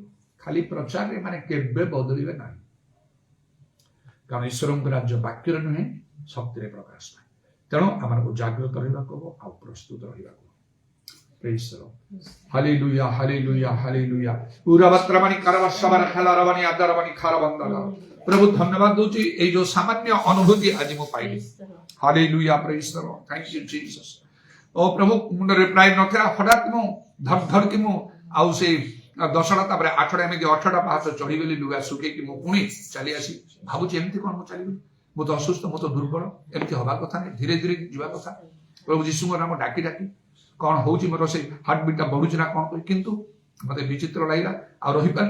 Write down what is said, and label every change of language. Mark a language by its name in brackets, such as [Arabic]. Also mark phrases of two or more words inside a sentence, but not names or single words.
[Odia] ଖାଲି ପ୍ରଚାରରେ ମାନେ କେବେ ବଦଳିବେ ନାହିଁ, କାରଣ ଈଶ୍ୱରଙ୍କ ରାଜ୍ୟ ବାକ୍ୟରେ ନୁହେଁ, ଶକ୍ତିରେ ପ୍ରକାଶ ପାଏ। ତେଣୁ ଆମକୁ ଜାଗ୍ରତ ରହିବାକୁ ହବ, ଆଉ ପ୍ରସ୍ତୁତ ରହିବାକୁ ହବ। [English] Praise the Lord. Hallelujah, hallelujah, hallelujah. ଉରାବତ୍ରବାଣୀ କାରବର୍ଷବାର ଖେଲାରବାଣୀ ଆଦରବାଣୀ ଖାରବନ୍ଦନ। [Odia] ପ୍ରଭୁ ଧନ୍ୟବାଦ ଦଉଛି, ଏଇ ଯୋଉ ସାମାନ୍ୟ ଅନୁଭୂତି ଆଜି ମୁଁ ପାଇଲି। [English] Hallelujah, praise the Lord. Thank you Jesus. [Odia] ଓ ପ୍ରଭୁ ମୁଣ୍ଡରେ ପ୍ରାୟ ନଥିଲା, ହଠାତ୍ ମୁଁ ଧଡ଼କି ମୁଁ ଆଉ ସେଇ 10ଟା ତାପରେ 8ଟା ଏମିତି 8ଟା ପାହାଚ ଚଢିଗଲି, ଲୁଗା ଶୁଖେଇକି ମୁଁ ପୁଣି ଚାଲି ଆସି ଭାବୁଛି ଏମିତି କଣ ମୁଁ ଚାଲିବି, ମୁଁ ତ ଅସୁସ୍ଥ, ମୁଁ ତ ଦୁର୍ବଳ, ଏମିତି ହବା କଥା ନାହିଁ, ଧୀରେ ଧୀରେ ଯିବା କଥା। ପ୍ରଭୁ ଯୀଶୁଙ୍କ ନାମ ଡାକି ଡାକି କଣ ହଉଛି ମୋର ସେଇ ହାର୍ଟବିଟ୍ଟା ବଢୁଛି ନା କଣ କହି, କିନ୍ତୁ ମତେ ବିଚିତ୍ର ଲାଗିଲା, ଆଉ ରହିପାରିନି।